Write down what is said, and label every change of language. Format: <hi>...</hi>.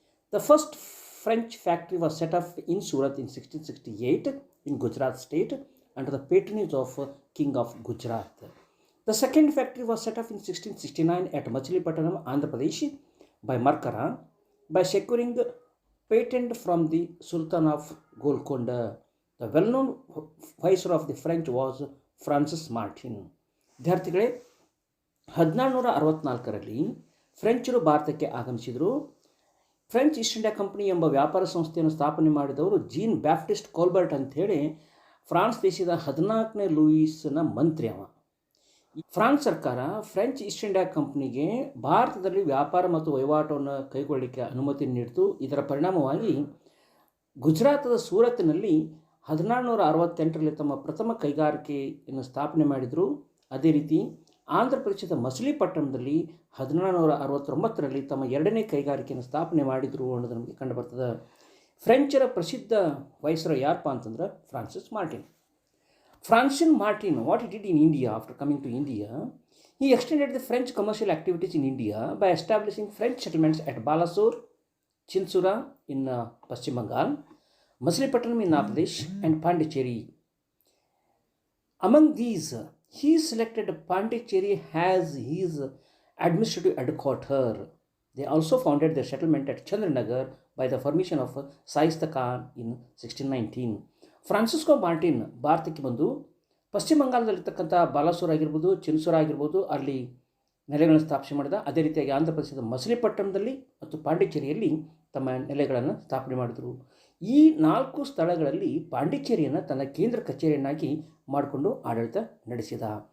<en>The first French factory was set up in Surat in 1668 in Gujarat state under the patronage of King of Gujarat. The second factory was set up in 1669 at Machilipatnam, Andhra Pradesh by Markara by securing patent from the Sultan of Golconda. The well-known viceroy of the French was Francis Martin.</en> <kn>ವಿದ್ಯಾರ್ಥಿಗಳೇ, 1764ರಲ್ಲಿ ಫ್ರೆಂಚರು ಭಾರತಕ್ಕೆ ಆಗಮಿಸಿದರು. French East India company ಎಂಬ ವ್ಯಾಪಾರ ಸಂಸ್ಥೆಯನ್ನು ಸ್ಥಾಪನೆ ಮಾಡಿದವರು gene Baptist ಕೋಲ್ಬರ್ಟ್ ಅಂಥೇಳಿ France ದೇಶದ 14ನೇ ಲೂಯಿಸ್ನ ಮಂತ್ರಿ ಅವ. ಫ್ರಾನ್ಸ್ ಸರ್ಕಾರ ಫ್ರೆಂಚ್ ಈಸ್ಟ್ ಇಂಡಿಯಾ ಕಂಪ್ನಿಗೆ ಭಾರತದಲ್ಲಿ ವ್ಯಾಪಾರ ಮತ್ತು ವಹಿವಾಟವನ್ನು ಕೈಗೊಳ್ಳಲಿಕ್ಕೆ ಅನುಮತಿ ನೀಡಿತು. ಇದರ ಪರಿಣಾಮವಾಗಿ ಗುಜರಾತದ ಸೂರತ್ನಲ್ಲಿ 1768ರಲ್ಲಿ ತಮ್ಮ ಪ್ರಥಮ ಕೈಗಾರಿಕೆಯನ್ನು ಸ್ಥಾಪನೆ ಮಾಡಿದರು. ಅದೇ ರೀತಿ ಆಂಧ್ರ ಪ್ರದೇಶದ ಮಸಲಿಪಟ್ಟಣದಲ್ಲಿ 1769ರಲ್ಲಿ ತಮ್ಮ ಎರಡನೇ ಕೈಗಾರಿಕೆಯನ್ನು ಸ್ಥಾಪನೆ ಮಾಡಿದರು ಅನ್ನೋದು ನಮಗೆ ಕಂಡುಬರ್ತದೆ. ಫ್ರೆಂಚರ ಪ್ರಸಿದ್ಧ ವೈಸ್ರಾಯ್ ಯಾರಪ್ಪ ಅಂತಂದ್ರೆ Francis Martin.</kn> <en>Francis Martin, what he did in India after coming to India, he extended the French commercial activities in India by establishing French settlements at Balasore, Chinsura in Paschim Bengal, Machilipatnam in Andhra Pradesh, and Pondicherry. Among these, he selected Pondicherry as his administrative headquarters. They also founded their settlement at Chandranagar by the permission of Shaista Khan in 1619.</en> <kn>Francisco Martin ಭಾರತಕ್ಕೆ ಬಂದು ಪಶ್ಚಿಮ ಬಂಗಾಳದಲ್ಲಿರ್ತಕ್ಕಂಥ ಬಾಲಾಸೂರ್ ಆಗಿರ್ಬೋದು, ಚಿನ್ಸೂರ್ ಆಗಿರ್ಬೋದು, ಅಲ್ಲಿ ನೆಲೆಗಳನ್ನು ಸ್ಥಾಪನೆ ಮಾಡಿದ. ಅದೇ ರೀತಿಯಾಗಿ ಆಂಧ್ರ ಪ್ರದೇಶದ ಮಸಲಿಪಟ್ಟಣದಲ್ಲಿ ಮತ್ತು ಪಾಂಡಿಚೇರಿಯಲ್ಲಿ ತಮ್ಮ ನೆಲೆಗಳನ್ನು ಸ್ಥಾಪನೆ ಮಾಡಿದರು. ಈ 4 ಸ್ಥಳಗಳಲ್ಲಿ ಪಾಂಡಿಚೇರಿಯನ್ನು ತನ್ನ ಕೇಂದ್ರ ಕಚೇರಿಯನ್ನಾಗಿ ಮಾಡಿಕೊಂಡು ಆಡಳಿತ ನಡೆಸಿದ.</kn>